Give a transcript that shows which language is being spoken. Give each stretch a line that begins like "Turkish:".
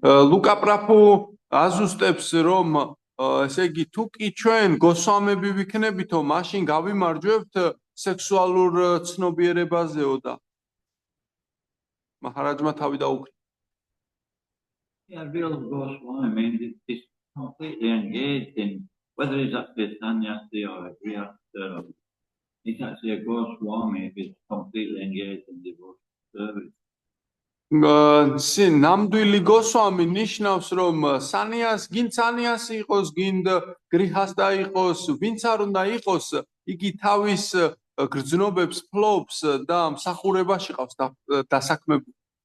Georgian: ლუკა პრაფუ აზუსტებს რომ ესე იგი თუ კი ჩვენ გოსვამები ვიქნებითო მაშინ გავიმარჯვებთ სექსუალურ ცნობიერებაზეო და მაჰარაჯმა თავი დაუქმნა.
English: Yeah, real Goswami means it's completely engaged in whether he's actually a sannyasi or a grihastha. He's actually a Goswami if he's completely engaged in devotional service.
Georgian: ნამდვილი გოსვამი ნიშნავს რომ გინც სანიასი იყოს, გინდ გრიჰასტა იყოს, ვინც არ უნდა იყოს, იგი თავის გრძნობებს ფლობს და მსახურებაში ყავს დასაქმებული.